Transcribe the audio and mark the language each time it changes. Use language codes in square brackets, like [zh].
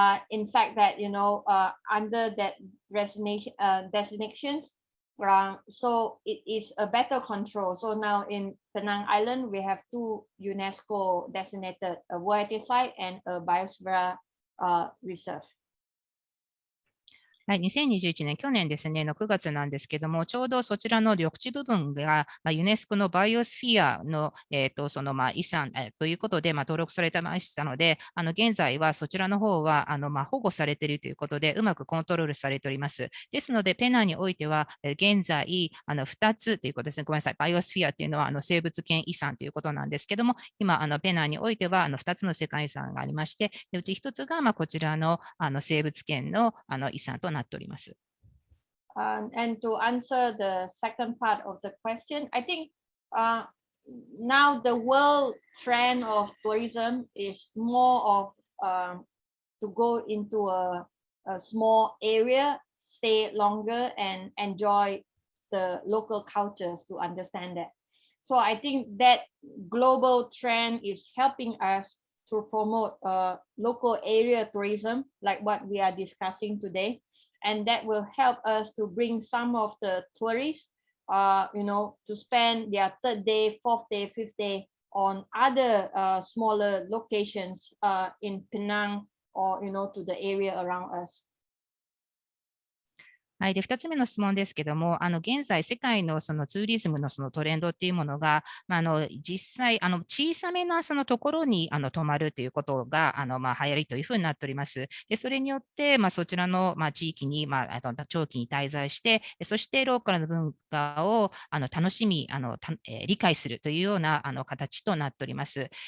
[en] In fact, that under that designations, so it is a better control. So now in Penang Island, we have 2 UNESCO designated a variety site and a biosphere reserve. [ja] はい、2021年、去年ですね、の9月なんですけども、ちょうどそちらの緑地部分が、ユネスコのバイオスフィアの、その遺産、ということで、登録されてましたので、現在はそちらの方は保護されているということで、うまくコントロールされております。ですので、ペナンにおいては、現在2つということですね、ごめんなさい、バイオスフィアというのは生物圏遺産ということなんですけども、今、ペナンにおいては2つの世界遺産がありまして、うち1つがこちらの生物圏の遺産となっております。 [en] And to answer the second part of the question, I think now the world trend of tourism is more of to go into a small area, stay longer and enjoy the local cultures to understand that. So I think that global trend is helping us to promote local area tourism, like what we are discussing today. And that will help us to bring some of the tourists, to spend their 3rd day, 4th day, 5th day on other smaller locations in Penang or, to the area around us. [ja] はい、で2つ目の質問ですけども、現在、世界のそのツーリズムのそのトレンドっていうものが、実際、小さめなそのところに泊まるということが流行りというふうになっております。でそれによって、そちらの地域に長期に滞在して、そしてローカルの文化を楽しみ理解するというような形となっております。